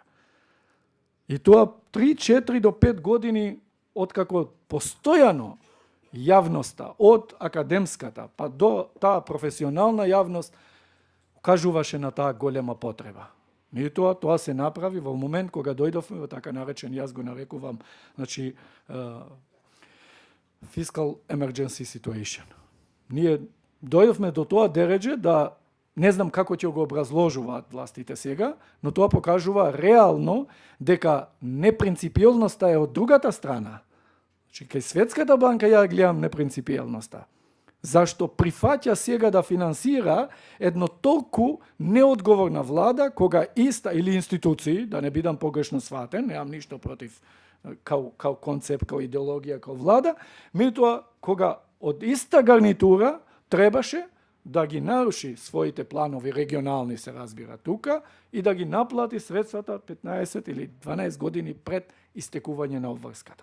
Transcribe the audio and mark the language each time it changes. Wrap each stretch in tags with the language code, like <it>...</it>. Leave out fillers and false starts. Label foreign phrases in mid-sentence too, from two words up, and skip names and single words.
<mk>И тоа 3, 4 до 5 години откако постојано јавноста, од академската па до таа професионална јавност, кажуваше на таа голема потреба. И тоа се направи во момент кога дојдовме во така наречен, јас го нарекувам, значи,</mk> <en>fiscal emergency situation.</en> <mk>Ние дојдовме до тоа дереđe да не знам како ќе го образложуваат властите сега, но тоа покажува реално дека непринципиелноста е од другата страна. Значи, кај Светската банка ја гледам непринципиелноста. Зашто прифаќа сега да финансира едно толку неодговорна влада, кога иста или институции, да не бидам погрешно сватен, немам ништо против као концепт, као идеологија, као влада, меѓутоа кога од иста гарнитура требаше да ги наруши своите планови, регионални се разбира тука, и да ги наплати средствата 15 или 12 години пред истекување на обврската.</mk>